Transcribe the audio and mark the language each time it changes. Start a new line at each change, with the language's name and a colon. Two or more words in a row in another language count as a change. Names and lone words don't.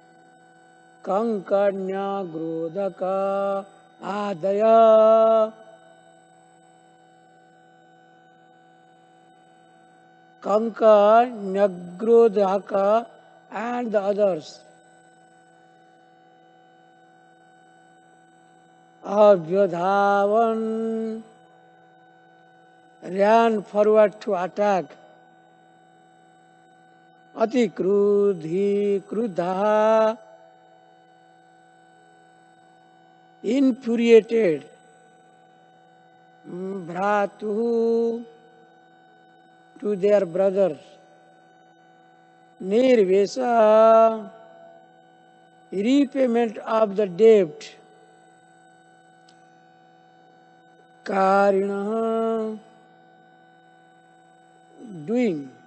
English: Kankanya Grodaka Adaya Kanka Nyagrodhaka and the others. Abhyadhavan ran forward to attack.
Sanskrit: अति क्रुधि क्रुद्धा infuriated.
English: Bhratu to their brother. Nirvesa repayment of the debt. Karina doing.